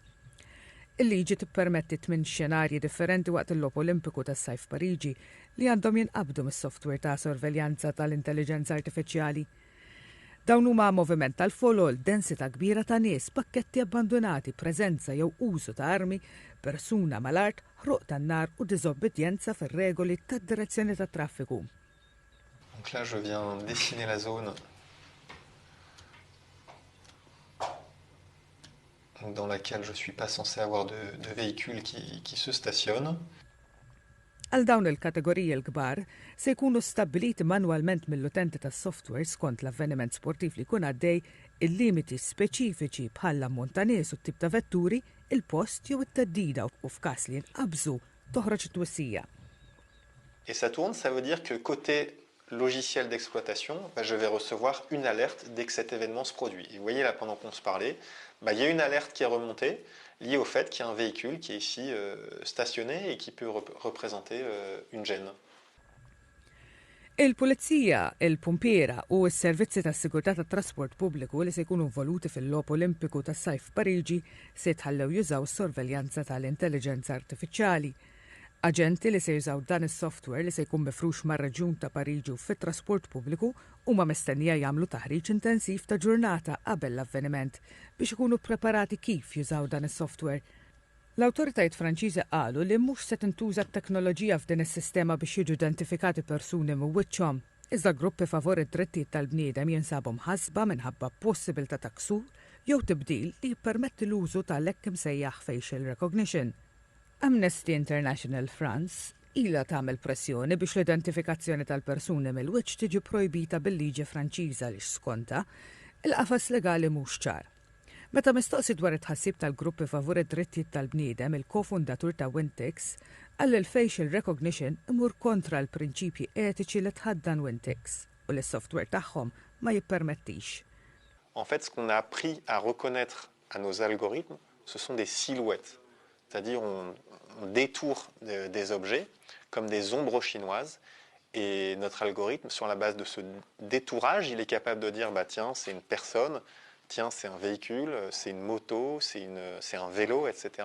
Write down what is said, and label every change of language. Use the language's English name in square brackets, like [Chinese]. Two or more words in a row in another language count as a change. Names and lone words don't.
[Maltese] Il-liġi tippermetti 8 xenarji differenti waqt il-logħob Olimpiku tas-sajf Pariġi li għandhom jinqabdu mis-software ta' sorveljanza tal-intelligenza artifiċjali. Dawn huma moviment tal-folol, densità kbira ta' nies, pakketti abbandonati, preżenza jew użu ta' armi, persuna mal-art, ħruq tan-nar u diżobbedjenza fir-regoli tad-direzzjoni tat-traffiku. [French] Donc là, je viens dessiner la zone dans laquelle je ne suis pas censé avoir de véhicules qui se stationnent. [Maltese] Għal dawn il-kategoriji l-kbar se jkunu stabbiliti manwalment mill-utenti tas-software skont l-avveniment sportiv li jkun għaddej il-limiti speċifiċi bħal ammont ta' nies u t-tip ta' vetturi, il-post jew it-teddida u f'każ li nqabżu toħroġ it-twissija. [French] Et ça tourne, ça veut dire que côté logiciel d'exploitation, je vais recevoir une alerte dès que cet événement se produit. Et vous voyez là, pendant qu'on se parlait, il y a une alerte qui est remontée liée au fait qu'il y a un véhicule qui est ici stationné et qui peut représenter une gêne. [Maltese] Il-Pulizija, il-Pumpiera u s-servizzi tas-sigurtà tat-trasport pubbliku li se jkunu involuti fil-logħob Olimpiku tas-sajf Pariġi se jitħallew jużaw s-sorveljanza tal-intelligenza artifiċjali. Aġenti li se jużaw dan is-software li se jkun mifrux mar-Reġjun ta' Pariġi u fit-trasport pubbliku huma mistennija jagħmlu taħriġ intensiv ta' ġurnata qabel l-avveniment biex ikunu ppreparati kif jużaw dan is-software. L-awtoritajiet Franċiżi qalu li mhux se tintuża t-teknoloġija f'din is-sistema biex jiġu identifikati persuni mwiċċhom, iżda gruppi favori d-drittijiet tal-bniedem jinsabu mħassba minħabba possibilità ta' ksur jew tibdil li jippermetti l-użu tal-hekk imsejjaħ [English] facial recognition. [Maltese] Amnesty International France ilha tagħmel pressjoni biex l-identifikazzjoni tal-persuni mill-wiċċ tiġi projbita bil-liġi Franċiża li skonta il-qafas legali mhux ċar. Meta mistoqsi dwar it-tħassib tal-gruppi favur id-drittijiet tal-bniedem, il-kofundatur ta' Wintix qal il- [English] facial recognition [Maltese] imur kontra l-prinċipji etiċi li tħaddan Wintix u li s-software tagħhom ma jippermettix. [French] En fait, ce qu'on a appris à reconnaître à nos algorithmes, ce sont des silhouettes. C'est-à-dire on détourne des objets comme des ombres chinoises et notre algorithme, sur la base de ce détourage, il est capable de dire tiens, c'est une personne, tiens, c'est un véhicule, c'est une moto, c'est un vélo, etc.